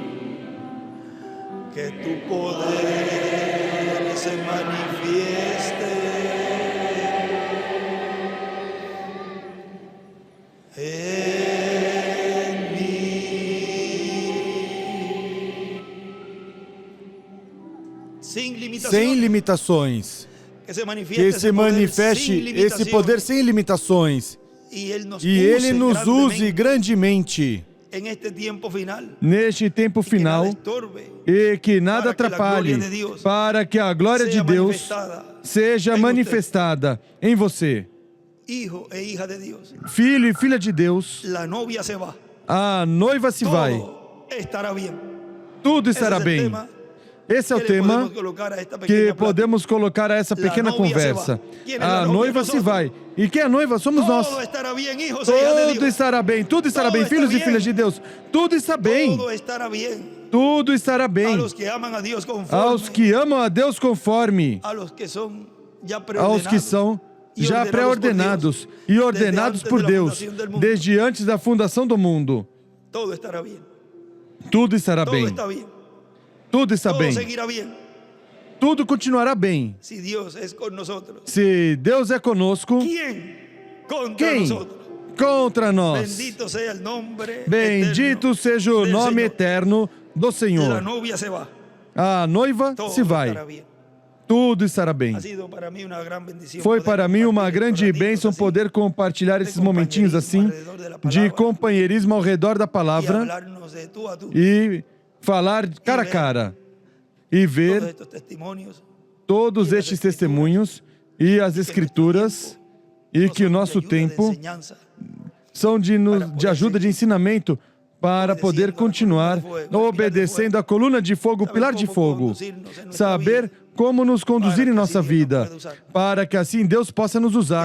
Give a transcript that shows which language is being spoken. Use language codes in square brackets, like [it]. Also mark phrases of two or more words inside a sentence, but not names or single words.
[es] Que tu poder se manifieste en mí. Sin [pt] Sem limitações. [es] Que se manifieste, [pt] Que se manifeste esse poder sem limitações. E Ele nos use grandemente [es] en este tiempo final. [pt] neste tempo [es] Y que nada [pt] final [es] estorbe, [pt] e que nada para que a atrapalhe glória de Deus para que a glória de [es] sea [pt] Deus [es] manifestada [pt] seja [es] en [pt] manifestada em você. [es] hijo e hija de Dios. [pt] Filho e filha de Deus, [es] La novia se va. [pt] a noiva se vai. [es] Todo estará bien. [pt] Tudo [es] Ese [pt] estará [es] es el [pt] bem. [es] tema [pt] Esse é o [es] que le [pt] tema [es] podemos colocar a esta [pt] que [es] pequeña [pt] podemos colocar a essa [es] La [pt] pequena [es] novia se [pt] conversa. [es] va. ¿Quién es la [pt] A [es] novia? [pt] noiva se [es] Nosotros. [pt] vai. E quem é a noiva? [es] Somos plática. [pt] nós. [es] Todo estará bien, hijos e hijas de [pt] Tudo [es] Dios. [pt] estará bem, tudo estará [es] Todo [pt] bem, [es] está [pt] filhos e [es] bien. [pt] filhas de Deus. Tudo está bem. [es] Todo estará bien. [pt] Tudo estará [es] A [pt] bem. [es] los que aman a Dios conforme. [pt] Aos que amam a Deus conforme. [es] A los que son ya [pt] Aos que são e já pré-ordenados e ordenados por Deus desde antes da fundação do mundo. [es] Todo estará bien. [pt] Tudo estará [es] Todo [pt] bem. [es] está bien. [pt] Tudo está [es] Todo [pt] bem. [es] seguirá bien. [pt] Tudo continuará bem. [es] Si Dios es con nosotros. [pt] Se Deus é conosco, [es] ¿Quién contra [pt] quem [es] nosotros? [pt] contra nós? [es] Bendito sea el nombre [pt] Bendito [es] eterno [pt] seja o [es] del [pt] nome [es] Señor. [pt] eterno do [es] La [pt] Senhor. [es] novia se va. [pt] A noiva [es] Todo [pt] se vai. [es] estará bien. [pt] Tudo estará bem. [es] Ha sido para mí una gran bendición [pt] Foi [es] poder [pt] para mim uma [es] compartir [pt] grande [es] estos ratitos [pt] bênção [es] así [pt] poder compartilhar esses momentinhos assim de companheirismo ao redor da [es] y [pt] palavra [es] hablarnos de tú a tú. [pt] e falar cara a cara e [es] Todos [pt] ver [es] estos testimonios [pt] todos estes testemunhos e as escrituras e [es] no [pt] que o [es] son de [pt] nosso [es] ayuda, de [pt] tempo [es] enseñanza, [pt] são de ajuda, de ensinamento para poder continuar obedecendo a coluna de fogo, o pilar de fogo. Saber como nos conduzir em nossa vida, para que assim Deus possa nos usar.